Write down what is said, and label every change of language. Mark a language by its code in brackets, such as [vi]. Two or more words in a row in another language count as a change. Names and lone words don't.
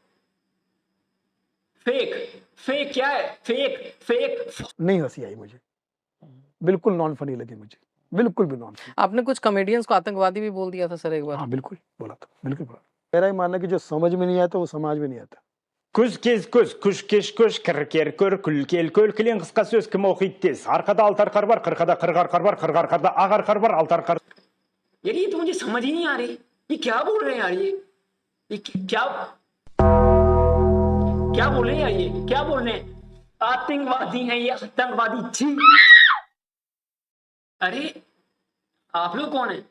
[hi] फेक क्या है? फेक नहीं हंसी आई मुझे, बिल्कुल [en] non funny [hi] लगी मुझे। बिल्कुल भी नॉन। आपने कुछ कॉमेडियंस को आतंकवादी भी बोल दिया था सर एक बार। हाँ बिल्कुल बोला था, बिल्कुल बोला। मेरा ही मानना है कि जो समझ में नहीं आता वो समाज में नहीं आता। [kk] Күз кез күз, күш кеш күш, кір көр, күл кел көл, кілең қысқа сөз кім оқиды тез. Арқада алты арқар бар, қырқада қырық арқар бар, қырық арқарда ақ арқар бар, алты арқар. [hi] यार ये तो मुझे समझ ही नहीं आ रही, ये क्या बोल रहे हैं यार, ये क्या क्या बोल रहे हैं यार, ये क्या बोल रहे हैं? आतंकवादी हैं ये, आतंकवादी। छी, अरे आप लोग कौन है?